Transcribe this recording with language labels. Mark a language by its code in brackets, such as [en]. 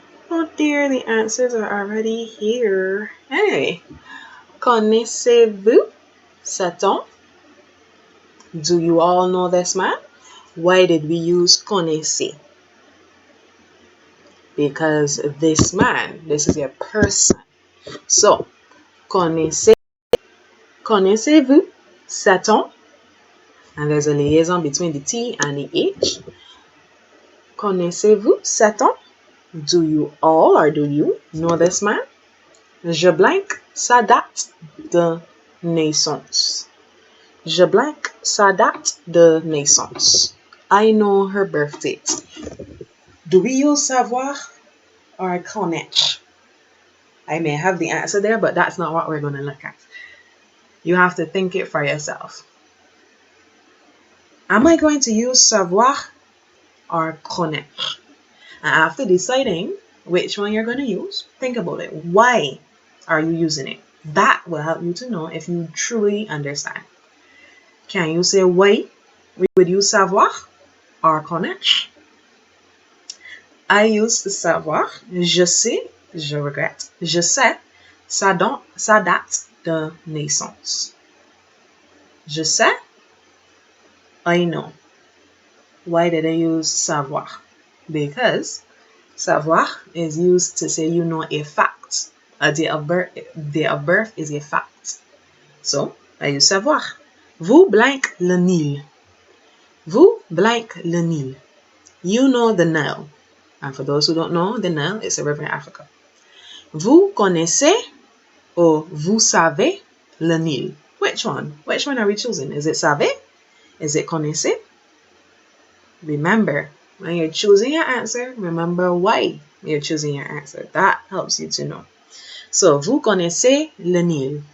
[en] Oh dear, the answers are already here. [fr] Anyway, connaissez-vous cet homme? [en] Do you all know this man? Why did we use connaissez? Because this is a person. [fr] So, connaissez-vous cet homme? [en] And there's a liaison between the T and the H. [fr] Connaissez-vous cet homme? [en] Do you all or do you know this man? [fr] Je blank sa date de naissance. Je blank sa date de naissance. [en] I know her birth date. Do we use savoir or connaître? I may have the answer there, but that's not what we're going to look at. You have to think it for yourself. Am I going to use savoir or connaître? And after deciding which one you're going to use, think about it. Why are you using it? That will help you to know if you truly understand. Can you say why we would use savoir or connaître? I use savoir. [fr] Je sais, je regrette. Je sais sa date de naissance. Je sais, [en] I know. Why did I use savoir? Because savoir is used to say you know a fact, A day of birth is a fact. So, I use savoir. [fr] Vous blank le Nil. Vous blank le Nil. [en] You know the Nile. And for those who don't know, the Nile is a river in Africa. [fr] Vous connaissez or vous savez le Nil. [en] Which one? Which one are we choosing? Is it savez? Is it connaissez? Remember, when you're choosing your answer, remember why you're choosing your answer. That helps you to know. [fr] So, vous connaissez le Nil.